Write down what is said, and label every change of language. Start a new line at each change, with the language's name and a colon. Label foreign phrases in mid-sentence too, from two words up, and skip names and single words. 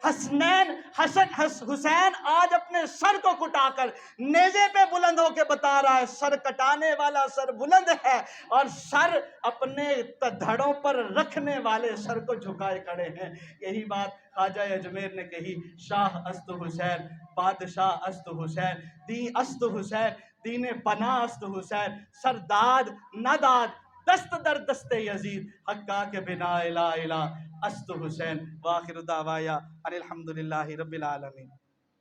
Urdu: حسین آج اپنے سر کو کٹا کر نیزے پہ بلند ہو کے بتا رہا ہے سر کٹانے والا سر بلند ہے، اور سر اپنے دھڑوں پر رکھنے والے سر کو جھکائے کھڑے ہیں. یہی بات خواجہ اجمیر نے کہی،
Persian: شاہ است حسین، بادشاہ است حسین، دین است حسین، دین پناہ است حسین، سرداد نداد دست در دست یزید، حقا کے بنا الہ الہ است حسین.
Arabic: وآخر دعوایا ان الحمدللہ رب العالمین.